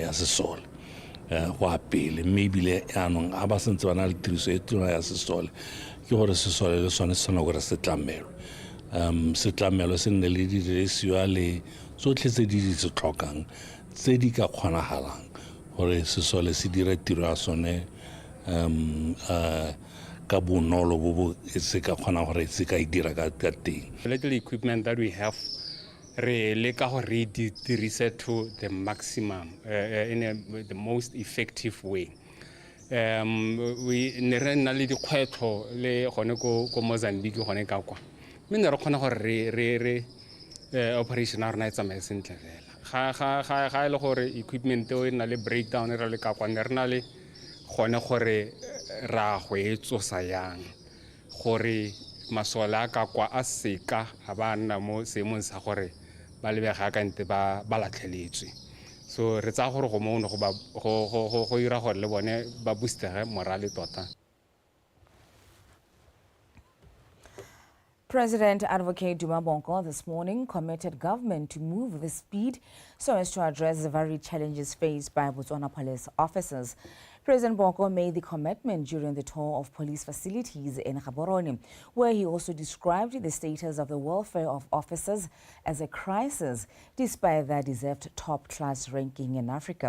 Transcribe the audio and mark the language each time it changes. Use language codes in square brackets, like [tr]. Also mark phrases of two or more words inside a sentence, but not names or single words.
[tn] ya sesole go apele mme ebile anong a ba santse ba na le tiriso e tona ya sesole ke gore sesole le sone se tshwana gore se tlamelo setlamelo se nne le didirisiwa le tsotlhe tse di se tlhokang tse di ka kgonagalang gore sesole se dire tiro ya sone ka bonolo bo bo se ka kgona gore se ka dira ka teng. [en] The little equipment that we have [tn] re leka go re dirise [en] to the maximum in the most effective way. [tn] We ne re nna le dikgwetlho le gone ko Mozambique gone ka kwa mme ne re kgona gore re operation a rona e tsamaye sentle fela ga ile gore equipment e na le breakdown re le ka kwa ne re na le gone gore ra go e tsosa yang gore masola ka kwa a seka ga ba nna mo seemong sa gore ba lebega ka nte ba latlheletswe so re tsa gore go mo go ira gore le bone ba boostere morale tota. [en] President Advocate Duma Boko this morning committed government to move the speed so as to address the very challenges faced by Botswana police officers. President Boko made the commitment during the tour of police facilities in Gaborone, where he also described the status of the welfare of officers as a crisis, despite their deserved top-class ranking in Africa.